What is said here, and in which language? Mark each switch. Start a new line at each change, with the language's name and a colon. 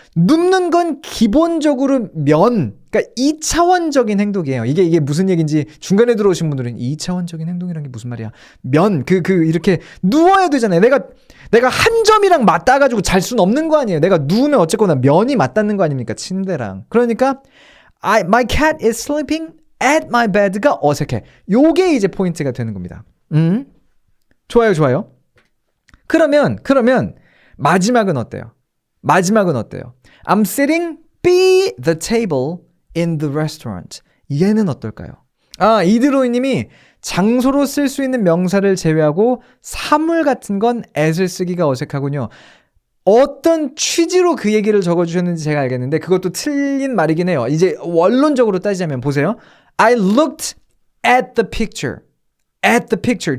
Korean: 눕는 건 기본적으로 그러니까 2차원적인 행동이에요. 이게 무슨 얘기인지 중간에 들어오신 분들은 2차원적인 행동이란 게 무슨 말이야? 이렇게 누워야 되잖아요. 내가 한 점이랑 맞닿아가지고 잘 수는 없는 거 아니에요. 내가 누우면 어쨌거나 면이 맞닿는 거 아닙니까? 침대랑. 그러니까
English: my cat is sleeping at my bed
Korean: 가 어색해. 요게 이제 포인트가 되는 겁니다. 좋아요. 그러면 마지막은 어때요?
English: I'm sitting by the table in the restaurant.
Korean: 얘는 어떨까요? 이드로이님이 장소로 쓸 수 있는 명사를 제외하고 사물 같은 건 at을 쓰기가 어색하군요. 어떤 취지로 그 얘기를 적어주셨는지 제가 알겠는데 그것도 틀린 말이긴 해요. 이제 원론적으로 따지자면 보세요.
English: I looked at the picture. at the picture.